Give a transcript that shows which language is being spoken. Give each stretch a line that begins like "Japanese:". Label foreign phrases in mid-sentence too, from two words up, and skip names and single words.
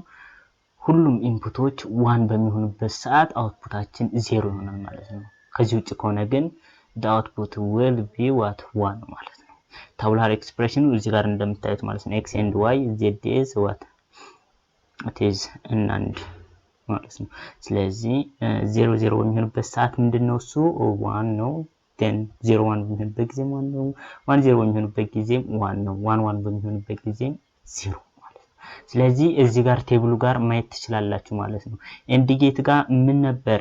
Amharic: ሁሉም ኢንፑቶች 1 በሚሆኑበት ሰዓት አውትፑታችን 0 ይሆናል ማለት ነው። ከዚህ ውጭ ከሆነ ግን
English: the output will be what
Amharic: 1 ማለት ነው።
English: tabular expression
Amharic: እዚህ ጋር እንደምታዩት ማለት ነው
English: x and y z is what it is NAND
Amharic: ማለት ነው። ስለዚህ 0 0 በሚሆንበት ሰዓት ምንድነው እሱ 1 ነው። then 0 1 በሚሆንበት ጊዜ 1 ነው። 1 0 በሚሆንበት ጊዜ 1 ነው። 1 1 በሚሆንበት ጊዜ 0 ማለት ነው። ስለዚህ እዚህ ጋር ቴብሉ ጋር ማየት ትችላላችሁ ማለት ነው።
English: AND gate
Amharic: ጋር ምን ነበር?